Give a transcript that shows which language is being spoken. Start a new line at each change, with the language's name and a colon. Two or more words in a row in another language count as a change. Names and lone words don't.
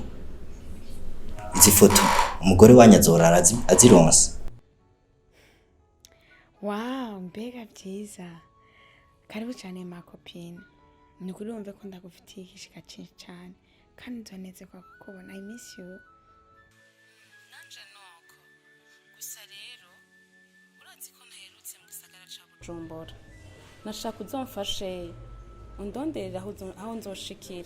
Rundi: Izi foto umugore wanyazorara azironse. Wow, mbega byiza. Karibu cyane
French: ma copine.
Rundi: Nukuri wumve ko ndagufitiye igishika cyinshi cyane. Kandi nzoneze kwa kukubona.
English: I miss you.
Rundi: Nanje noko. Gusa rero urazi ko ntaherutse mu gisagara ca Bujumbura. Nashaka uzomfashe undonderera aho nzoshikira.